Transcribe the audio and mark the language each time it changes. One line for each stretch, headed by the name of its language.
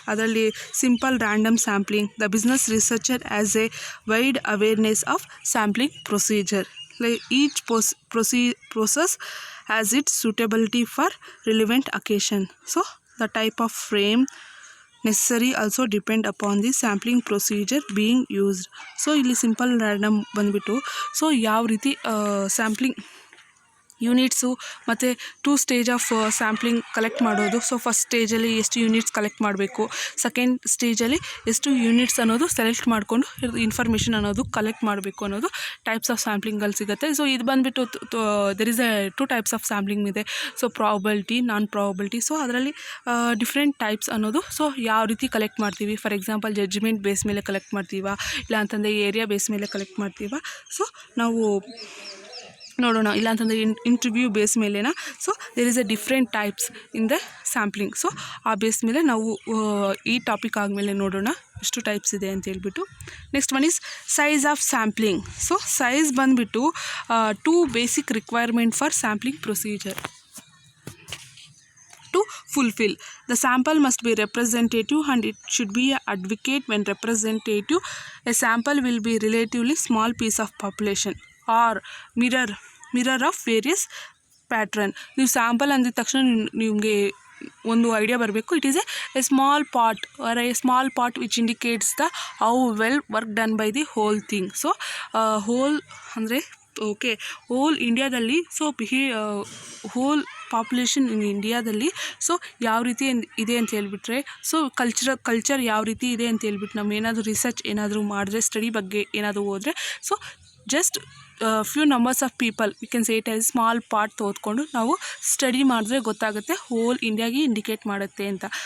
English: ಅದರಲ್ಲಿ simple random sampling. The business researcher as a wide awareness of sampling procedure. Each process has its suitability for relevant occasion. So the type of frame necessary also depend upon the sampling procedure being used.
Kannada: So ಇಲ್ಲಿ simple random ಬಂದುಬಿಟ್ಟು so ಯಾವ ರೀತಿ sampling units ಮತ್ತು 2 stage of sampling collect ಮಾಡೋದು. So first ಸ್ಟೇಜಲ್ಲಿ ಎಷ್ಟು units collect ಮಾಡಬೇಕು, second ಸ್ಟೇಜಲ್ಲಿ ಎಷ್ಟು ಯೂನಿಟ್ಸ್ ಅನ್ನೋದು ಸೆಲೆಕ್ಟ್ ಮಾಡಿಕೊಂಡು ಇನ್ಫಾರ್ಮೇಷನ್ ಅನ್ನೋದು ಕಲೆಕ್ಟ್ ಮಾಡಬೇಕು ಅನ್ನೋದು ಟೈಪ್ಸ್ ಆಫ್ ಸ್ಯಾಂಪ್ಲಿಂಗಲ್ಲಿ ಸಿಗುತ್ತೆ. ಸೊ ಇದು ಬಂದುಬಿಟ್ಟು there is A 2 types of sampling ಇದೆ. ಸೊ ಪ್ರಾಬಬಿಲಿಟಿ, ನಾನ್ ಪ್ರಾಬಬಿಲಿಟಿ. ಸೊ ಅದರಲ್ಲಿ ಡಿಫ್ರೆಂಟ್ ಟೈಪ್ಸ್ ಅನ್ನೋದು ಸೊ ಯಾವ ರೀತಿ ಕಲೆಕ್ಟ್ ಮಾಡ್ತೀವಿ. ಫಾರ್ ಎಕ್ಸಾಂಪಲ್ ಜಡ್ಜ್ಮೆಂಟ್ ಬೇಸ್ ಮೇಲೆ ಕಲೆಕ್ಟ್ ಮಾಡ್ತೀವ, ಇಲ್ಲ ಅಂತಂದರೆ ಏರಿಯಾ ಬೇಸ್ ಮೇಲೆ ಕಲೆಕ್ಟ್ ಮಾಡ್ತೀವ. ಸೊ ನಾವು ನೋಡೋಣ, ಇಲ್ಲಾಂತಂದರೆ interview base ಮೇಲೆನಾ.
English: So there is a different types in the sampling.
Kannada: So ಆ ಬೇಸ್ ಮೇಲೆ ನಾವು ಈ ಟಾಪಿಕ್ ಆದಮೇಲೆ ನೋಡೋಣ ಎಷ್ಟು ಟೈಪ್ಸ್ ಇದೆ ಅಂತ ಹೇಳ್ಬಿಟ್ಟು.
English: Next one is size of sampling. So size ಬಂದುಬಿಟ್ಟು 2 basic requirement for sampling procedure to fulfill. The sample must be representative and it should be advocate. When representative, a sample will be relatively small piece of population or mirror of various pattern.
Kannada: ನೀವು sample ಅಂದಿದ ತಕ್ಷಣ ನಿಮಗೆ ಒಂದು idea ಬರಬೇಕು.
English: It is a small part or a small part which indicates the how well work done by the whole thing.
Kannada: So hole ಅಂದರೆ okay whole ಇಂಡಿಯಾದಲ್ಲಿ so hole population in ಇಂಡಿಯಾದಲ್ಲಿ so ಯಾವ ರೀತಿ ಇದೆ ಅಂತ ಹೇಳ್ಬಿಟ್ರೆ, ಸೊ ಕಲ್ಚರ್ ಯಾವ ರೀತಿ ಇದೆ ಅಂತ ಹೇಳ್ಬಿಟ್ಟು ನಾವು ಏನಾದರೂ ರಿಸರ್ಚ್ ಏನಾದರೂ ಮಾಡಿದ್ರೆ, ಸ್ಟಡಿ ಬಗ್ಗೆ ಏನಾದರೂ ಹೋದರೆ so just few numbers of people we can say it as small part ತೋದ್ಕೊಂಡು ನಾವು ಸ್ಟಡಿ ಮಾಡಿದ್ರೆ ಗೊತ್ತಾಗುತ್ತೆ ಹೋಲ್ ಇಂಡಿಯಾಗೆ ಇಂಡಿಕೇಟ್ ಮಾಡುತ್ತೆ ಅಂತ.